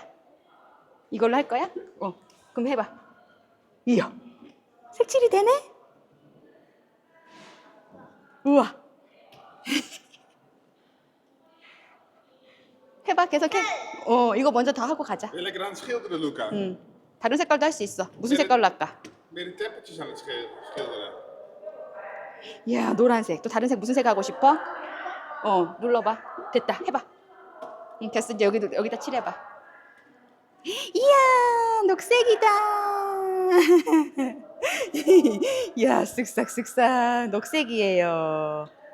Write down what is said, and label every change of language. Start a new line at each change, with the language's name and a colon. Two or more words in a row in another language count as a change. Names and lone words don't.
Korean: 이걸로 할 거야? 그럼 해봐. 이야, 색칠이 되네? 우와. 해봐, 계속해. 이거 먼저 다 하고 가자.
Dutch: Ben je lekker aan het schilderen, Luca?
Korean: 다른 색깔도 할 수 있어. 무슨 색깔로 할까?
Dutch: Ben je de tempeltjes aan het schilderen?
Korean: 이야, 노란색. 또 다른 색 무슨 색 하고 싶어? 눌러봐. 됐다. 해봐. 됐어. 이제 여기다 칠해봐. 이야, 녹색이다. 이야, 쓱싹쓱싹 녹색이에요.